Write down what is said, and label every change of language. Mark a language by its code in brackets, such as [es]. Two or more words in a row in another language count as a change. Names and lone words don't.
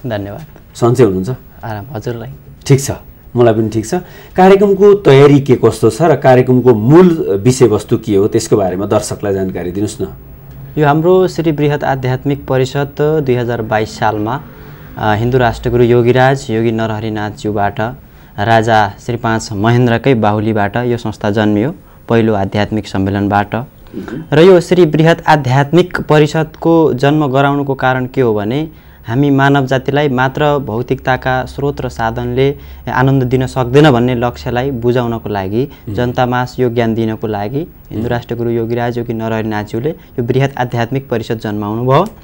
[ne] धन्यवाद। सन्चै हुनुहुन्छ? आराम, हजुरलाई? ठिक छ, मलाई पनि ठिक छ। कार्यक्रमको तयारी के कस्तो छ र कार्यक्रमको मूल विषयवस्तु के हो त्यसको बारेमा दर्शकलाई जानकारी दिनुहोस् न। यो हाम्रो श्री बृहत आध्यात्मिक परिषद 2022 सालमा हिन्दू राष्ट्रगुरु योगीराज योगी नरहरिनाथज्यूबाट राजा श्री 5 महेन्द्रकै बाहुलीबाट यो संस्था जन्मियो, पहिलो आध्यात्मिक सम्मेलनबाट। र यो श्री बृहत आध्यात्मिक परिषदको जन्म गराउनुको कारण के हो भने हामी मानव जातिलाई मात्र भौतिकताका स्रोत र साधनले आनन्द दिन सक्दैन भन्ने लक्ष्यलाई बुझाउनको लागि, जनतामास यो ज्ञान दिनको लागि हिन्दू राष्ट्रगुरु योगीराज योगी नरहरिनाथज्यूले यो बृहत आध्यात्मिक परिषद जन्माउनु भयो।